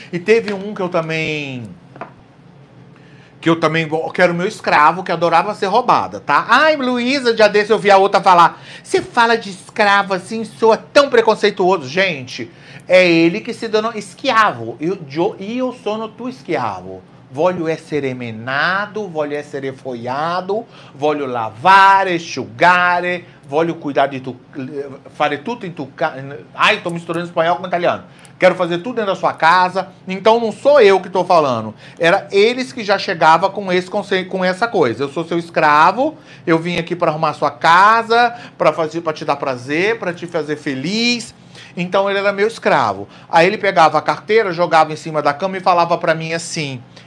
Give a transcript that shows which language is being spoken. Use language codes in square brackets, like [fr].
[pt] E teve um que eu também que era o meu escravo, que adorava ser roubada, tá? Ai, Luísa, dia desse eu vi a outra falar, você fala de escravo assim, soa tão preconceituoso. Gente, é ele que se dando esquiavo. E eu [it] sono tu esquiavo. Voglio essere menado, voglio essere foiado, voglio lavare, asciugare, voglio [es] cuidar de tu, [it] fare tutto in tu casa. [pt] Ai, tô misturando espanhol com italiano. Quero fazer tudo dentro da sua casa. Então não sou eu que tô falando. Era eles que já chegavam com esse conceito, com essa coisa. Eu sou seu escravo, eu vim aqui para arrumar sua casa, para te dar prazer, para te fazer feliz. Então ele era meu escravo. Aí ele pegava a carteira, jogava em cima da cama e falava para mim assim...